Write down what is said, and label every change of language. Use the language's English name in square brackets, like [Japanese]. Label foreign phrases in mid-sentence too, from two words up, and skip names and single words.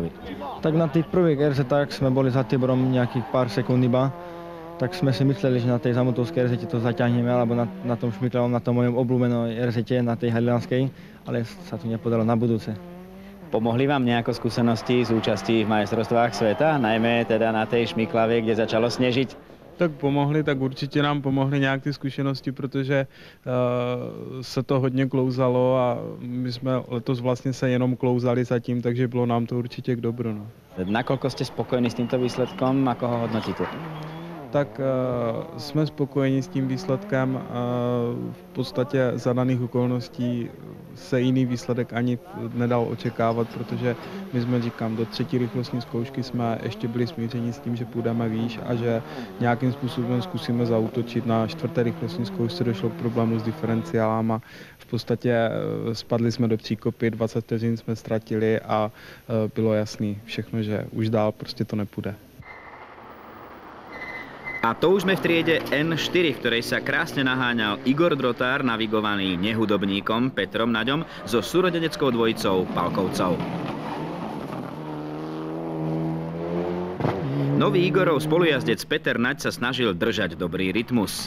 [Slovak] Tak na tých prvých RZ-ách sme boli za Tiborom nejakých pár sekúnd iba, tak sme si mysleli, že na tej zamotovskej RZ to zaťahneme, alebo na tom šmiklavom, na tom mojom obľúbenom RZ, na tej halilanskej, ale sa to nepodarilo na budúce. Pomohli vám nejako skúsenosti z účasti v majstrovstvách sveta, najmä teda na tej šmiklavej, kde začalo snežiť? [Czech] Tak pomohli, tak určitě nám pomohly nějak ty zkušenosti, protože se to hodně klouzalo a my jsme letos vlastně se jenom klouzali zatím, takže bylo nám to určitě k dobru. No. [Slovak] Nakoľko ste spokojní s týmto výsledkom, ako ho hodnotíte? [Czech] Tak jsme spokojeni s tím výsledkem. V podstatě za daných okolností se jiný výsledek ani nedal očekávat, protože my jsme, říkám, do 3. rychlostní zkoušky jsme ještě byli smířeni s tím, že půjdeme výš a že nějakým způsobem zkusíme zaútočit. Na 4. rychlostní zkoušce došlo k problému s diferenciálama. V podstatě spadli jsme do příkopy, 20 vteřin jsme ztratili a bylo jasný všechno, že už dál prostě to nepůjde. [Slovak] A to už sme v triede N4, v ktorej sa krásne naháňal Igor Drotár, navigovaný nehudobníkom Petrom Naďom so súrodeneckou dvojicou Palkovcov. Nový Igorov spolujazdec Peter Naď sa snažil držať dobrý rytmus.